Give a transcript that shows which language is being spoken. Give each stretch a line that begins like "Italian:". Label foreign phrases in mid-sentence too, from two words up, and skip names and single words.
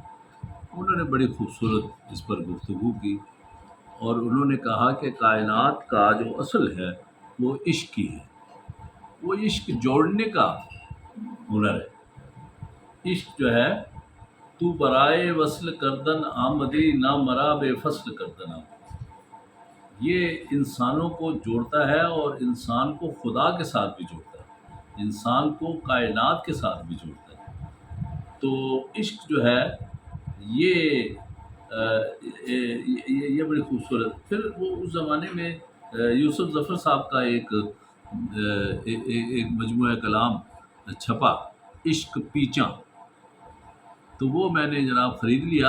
Urdu: انہوں نے بڑی خوبصورت اس پر گفتگو کی، اور انہوں نے کہا کہ کائنات کا جو اصل ہے وہ عشق ہی ہے، وہ عشق جوڑنے کا ہنر ہے۔ عشق جو ہے،
Persian: تو برائے وصل کردن آمدی نہ مرا بے فصل کردن آمدی،
Urdu: یہ انسانوں کو جوڑتا ہے، اور انسان کو خدا کے ساتھ بھی جوڑتا ہے، انسان کو کائنات کے ساتھ بھی جوڑتا ہے۔ تو عشق جو ہے یہ بڑی خوبصورت۔ پھر وہ اس زمانے میں یوسف ظفر صاحب کا ایک مجموعہ کلام چھپا، عشق پیچاں، تو وہ میں نے جناب خرید لیا۔